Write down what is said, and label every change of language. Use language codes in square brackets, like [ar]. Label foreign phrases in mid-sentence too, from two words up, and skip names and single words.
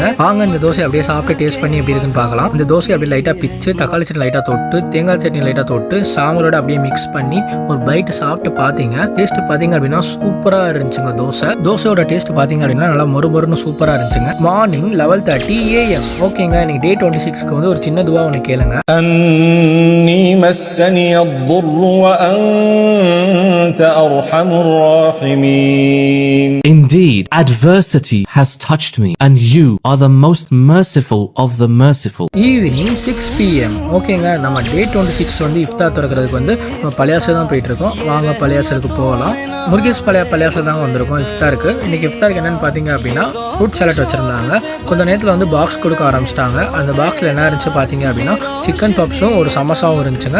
[ta] வாங்க இந்த தோசை அப்படியே சாப்பிட்டு டேஸ்ட் பண்ணி எப்படி இருக்குன்னு பார்க்கலாம். இந்த தோசை அப்படியே லைட்டாக பிச்சு, தக்காளி சட்னி லைட்டாக தொட்டு, தேங்காய் சட்னி லைட்டாக தொட்டு, சாம்பாரோட அப்படியே மிக்ஸ் பண்ணி ஒரு பைட் சாப்பிட்டு பார்த்தீங்க. டேஸ்ட் பார்த்தீங்க அப்படின்னா சூப்பராக இருந்துச்சுங்க. தோசையோட டேஸ்ட் பார்த்தீங்க அப்படின்னா நல்லா மொறுமொறுன்னு சூப்பராக இருந்துச்சுங்க. [en] மார்னிங் 11:30 AM. [ta] ஓகேங்க, இன்னைக்கு டே 26க்கு வந்து ஒரு சின்ன துவா ஒன்று கேளுங்க. [ar] أني مسني الضر وأنت أرحم الراحمين. [en] Indeed, adversity has touched me, and you are the most merciful of the merciful. ஈவினிங் 6 PM. [ta] ஓகேங்க, நம்ம டே 26 வந்து இஃப்தார் திறக்கிறதுக்கு வந்து நம்ம பள்ளியாசல் தான் போயிட்டு இருக்கோம். வாங்க பள்ளியாசலுக்கு போகலாம். முருகேஸ்பாளையா பள்ளியாசல் தாங்க வந்திருக்கோம் இஃப்தாருக்கு. இன்னைக்கு இஃப்தாருக்கு என்னன்னு பார்த்தீங்க அப்படின்னா [en] fruit salad [ta] வச்சிருந்தாங்க. கொஞ்சம் நேரத்தில் வந்து பாக்ஸ் கொடுக்க ஆரம்பிச்சிட்டாங்க. அந்த பாக்ஸில் என்ன இருந்துச்சு பார்த்தீங்க அப்படின்னா [en] chicken puffs [ta] ஒரு சமோசாவும் இருந்துச்சுங்க.